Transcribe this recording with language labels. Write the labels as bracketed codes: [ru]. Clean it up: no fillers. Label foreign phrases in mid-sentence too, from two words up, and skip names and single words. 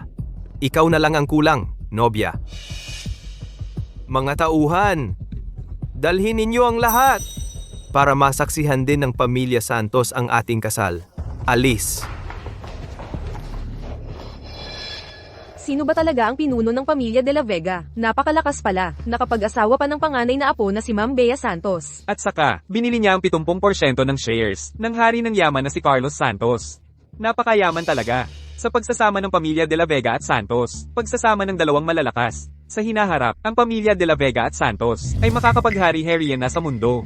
[tl] Ikaw na lang ang kulang, nobya. Mga tauhan, dalhin ninyo ang lahat para masaksihan din ng pamilya Santos ang ating kasal. Alis. Sino ba talaga ang pinuno ng pamilya de la Vega? Napakalakas pala. Nakapag-asawa pa ng panganay na apo na si Ma'am Bea Santos. At saka, binili niya ang 70% ng shares ng hari ng yaman na si Carlos Santos. Napakayaman talaga. Sa pagsasama ng pamilya De La Vega at Santos, pagsasama ng dalawang malalakas. Sa hinaharap, ang pamilya De La Vega at Santos ay makakapaghari-harian na sa mundo.